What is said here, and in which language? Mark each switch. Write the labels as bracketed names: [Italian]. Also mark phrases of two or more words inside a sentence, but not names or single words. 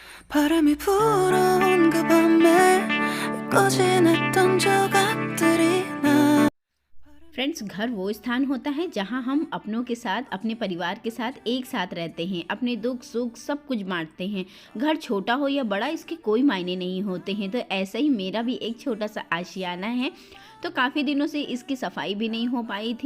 [Korean] 바람이 불어온 그 밤에 꺼진 했던 조각들이 나 [Hindi] फ्रेंड्स, घर वो स्थान होता है जहाँ हम अपनों के साथ, अपने परिवार के साथ एक साथ रहते हैं, अपने दुख सुख सब कुछ बांटते हैं। घर छोटा हो या बड़ा इसके कोई मायने नहीं होते हैं। तो ऐसा ही मेरा भी एक छोटा सा आशियाना है। तो काफ़ी दिनों से इसकी सफाई भी नहीं हो पाई थी।